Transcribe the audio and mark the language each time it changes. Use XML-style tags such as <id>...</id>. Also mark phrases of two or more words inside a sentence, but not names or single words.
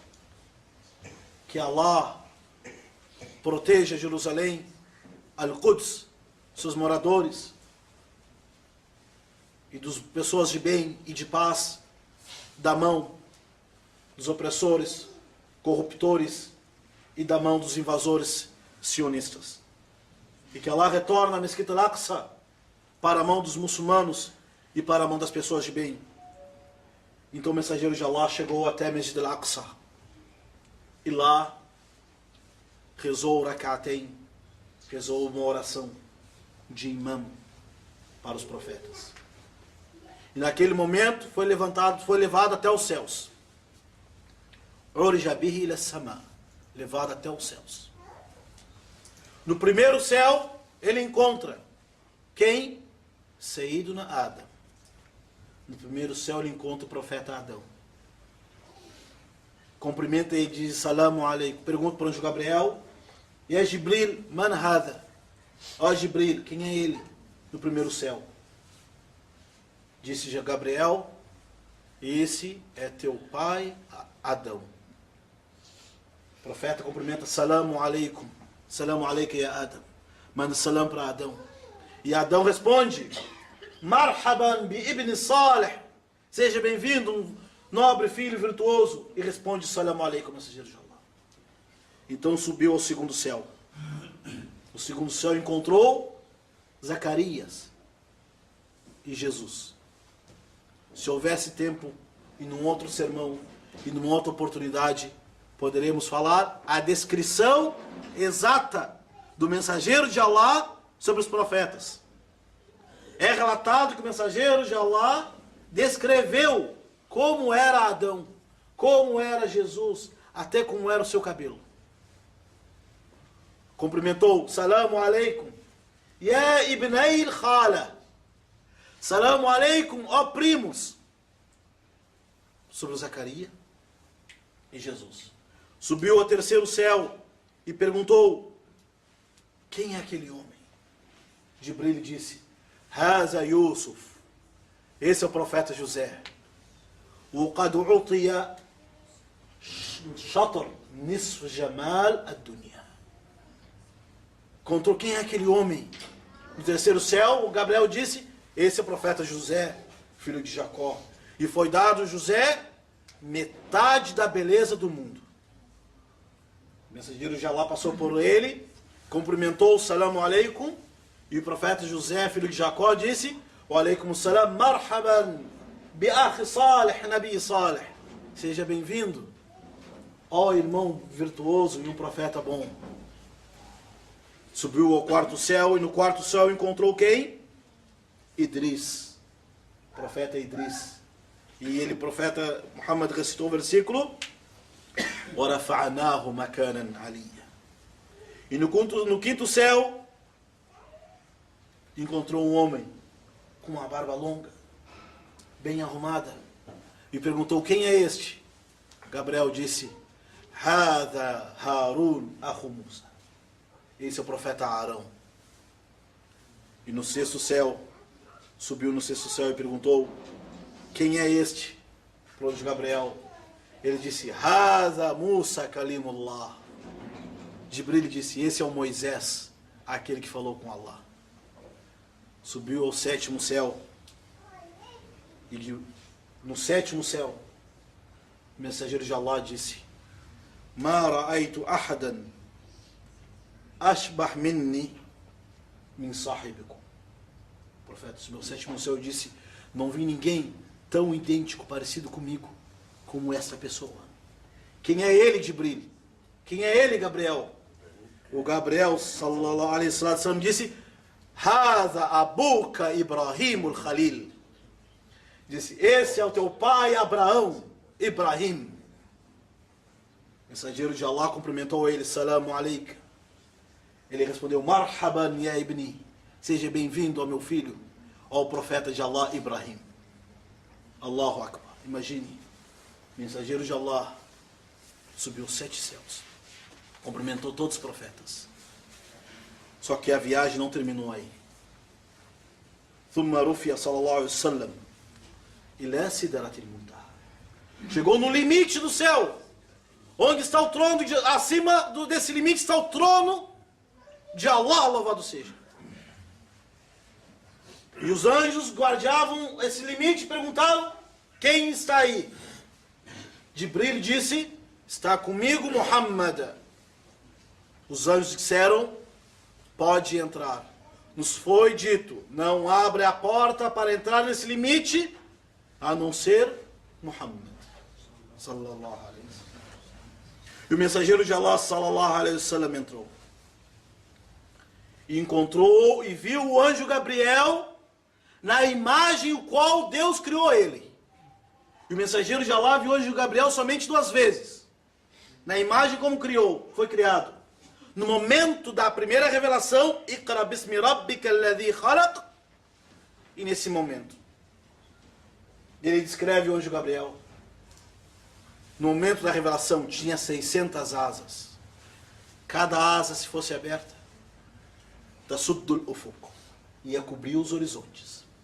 <pt>Que Allah proteja Jerusalém, Al-Quds, seus moradores, e das pessoas de bem e de paz, da mão dos opressores, corruptores, e da mão dos invasores sionistas. E que Allah retorne a Mesquita Al-Aqsa para a mão dos muçulmanos e para a mão das pessoas de bem. Então o mensageiro de Allah chegou até Masjid al-Aqsa e lá rezou Rak'atayn, rezou uma oração de imã para os profetas. E naquele momento foi levado até os céus.</pt> <ar>عرج به إلى السماء,</ar> <pt>levado até os céus. No primeiro céu, ele encontra quem?</pt> <ar>سيدنا آدم.</ar> <pt>No primeiro céu, ele encontra o profeta Adão. Cumprimenta e diz</pt> <ar>السلام عليكم.</ar> <pt>Pergunta para o anjo Gabriel:</pt> <ar>يا جبريل من هذا?</ar> <pt>Ó Jibril, quem é ele? No primeiro céu. Disse Gabriel: esse é teu pai Adão. O profeta cumprimenta:</pt> <ar>السلام عليكم. السلام عليكم يا آدم.</ar> <pt>Manda salam para Adão. E Adão responde:</pt> <ar>مرحبا بابن صالح.</ar> <pt>Seja bem-vindo, um nobre filho virtuoso. E responde:</pt> <ar>السلام عليكم,</ar> <pt>mensageiro de Allah. Então subiu ao segundo céu. O segundo céu encontrou Zacarias e Jesus. Se houvesse tempo, e num outro sermão, e numa outra oportunidade, poderemos falar a descrição exata do mensageiro de Allah sobre os profetas. É relatado que o mensageiro de Allah descreveu como era Adão, como era Jesus, até como era o seu cabelo. Cumprimentou:</pt> <ar>السلام عليكم يا ابني الخالة. السلام عليكم,</ar> <pt>ó primos. Sobre Zacarias e Jesus. Subiu ao terceiro céu e perguntou: quem é aquele homem? Jibril disse: Haza Yusuf. Esse é o profeta José.</pt> <ar>وقد أوتي شطر نصف جمال الدنيا.</ar> <pt>Contou quem é aquele homem. No terceiro céu, o Gabriel disse: esse é o profeta José, filho de Jacó. E foi dado a José metade da beleza do mundo. O mensageiro de Allah passou por ele, cumprimentou o</pt> <ar>السلام عليكم,</ar> <pt>e o profeta José, filho de Jacó, disse:</pt> <ar>وعليكم السلام مرحبا بأخي صالح نبي صالح.</ar> <pt>Seja bem-vindo, ó irmão virtuoso e um profeta bom. Subiu ao quarto céu, e no quarto céu encontrou quem? Idris, profeta Idris. E ele, profeta Muhammad, recitou o versículo:</pt> <ar>وَرَفَعْنَاهُ مَكَانًا عَلِيًّا.</ar> <pt>E no quinto céu encontrou um homem com uma barba longa, bem arrumada, e perguntou: quem é este? Gabriel disse:</pt> <ar>هَذَا هَارُونَ أَخُ مُوسَى.</ar> <pt>Esse é o profeta Arão. E no sexto céu, subiu no sexto céu e perguntou: quem é este? Para o anjo Gabriel. Ele disse:</pt> <ar>هذا موسى كليم الله.</ar> <pt>Jibril disse: esse é o Moisés, aquele que falou com Allah. Subiu ao sétimo céu. E no sétimo céu, o mensageiro de Allah disse:</pt> <ar>ما رأيت أحدا أشبه مني من صاحبكم.</ar> <pt>O profeta subiu ao sétimo céu e disse: não vi ninguém tão idêntico, parecido comigo, como essa pessoa. Quem é ele, Jibril? Quem é ele, Gabriel? O Gabriel,</pt> <ar>صلى الله عليه وسلم, disse: هذا أبوك إبراهيم الخليل.</ar> <pt>Disse: esse é o teu pai Abraão, Ibrahim. O mensageiro de Allah cumprimentou ele:</pt> <ar>السلام عليكم.</ar> <pt>Ele respondeu:</pt> <ar>مرحبا يا ابني.</ar> <pt>Seja bem-vindo ao meu filho, ao profeta de Allah, Ibrahim.</pt> <ar>الله أكبر.</ar> <pt>Imagine, mensageiro de Allah subiu 7 céus, cumprimentou todos os profetas. Só que a viagem não terminou aí.</pt> <ar>ثم رفع صلى الله عليه وسلم إلى سدرة المنتهى.</ar> <pt>Chegou no limite do céu, onde está o trono, acima desse limite está o trono de Allah, louvado seja. E os anjos guardavam esse limite e perguntaram: quem está aí? Jibril disse: está comigo Muhammad. Os anjos disseram: pode entrar. nos foi dito, não abre a porta para entrar nesse limite, a não ser Muhammad.</pt> <ar>صلى الله عليه وسلم.</ar> <pt>E o mensageiro de Allah,</pt> <ar>صلى الله عليه وسلم,</ar> <pt>entrou. E encontrou e viu o anjo Gabriel na imagem o qual Deus criou ele. E o mensageiro de Allah viu o anjo Gabriel somente 2 vezes. Na imagem como criou, foi criado. No momento da primeira revelação,</pt> <ar>اقرأ باسم ربك الذي خلق.</ar> <pt>E nesse momento, ele descreve o anjo Gabriel. No momento da revelação, tinha 600 asas. Cada asa, se fosse aberta,</pt> <ar>تسد الأفق,</ar> <pt>ia cobrir os horizontes.</pt>